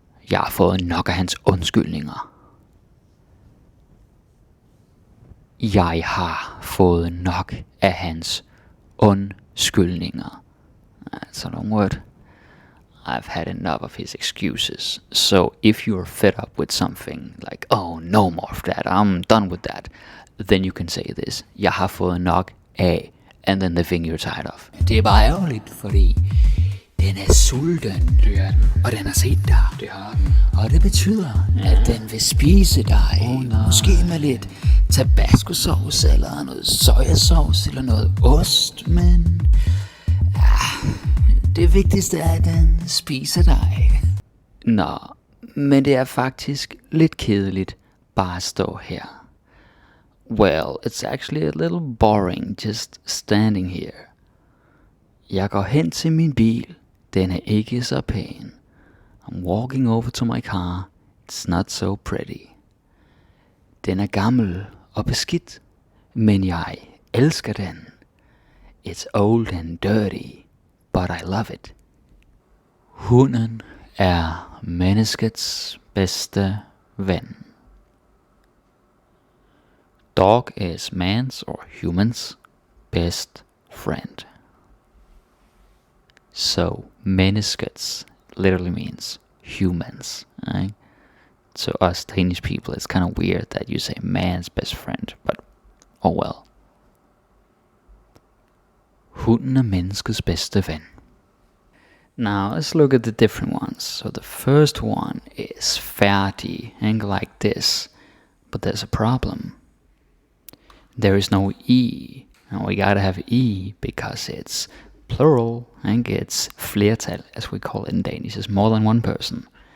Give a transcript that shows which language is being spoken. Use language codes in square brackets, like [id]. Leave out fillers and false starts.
[da] Jeg har fået nok af hans undskyldninger. Jeg har fået nok af hans undskyldninger. [en] That's a long word. I've had enough of his excuses. So if you're fed up with something, like, oh, no more of that, I'm done with that, then you can say this. [da] Jeg har fået nok af, [en] and then the thing you're tired of. [da] Det er bare ærgerligt, fordi den er sulten. Det er den. Og den har set dig. Det har den. Og det betyder, at den vil spise dig. Måske med lidt tabascosauce, eller noget sojasauce, eller noget ost, men det vigtigste er, at den spiser dig. Nå, men det er faktisk lidt kedeligt bare at stå her. [en] Well, it's actually a little boring just standing here. [da] Jeg går hen til min bil. Den er ikke så pæn. [en] I'm walking over to my car. It's not so pretty. [da] Den er gammel og beskidt, men jeg elsker den. [en] It's old and dirty, but I love it. [da] Hunden er menneskets bedste ven. [en] Dog is man's or human's best friend. So menneskets literally means humans, right? To us Danish people, it's kind of weird that you say man's best friend, but oh well. [da] Hunden er menneskets bedste ven. [en] Now let's look at the different ones. So the first one is færdig, and like this, but there's a problem. There is no E, and we gotta have E because it's plural and it's flertal, as we call it in Danish. It's more than one person.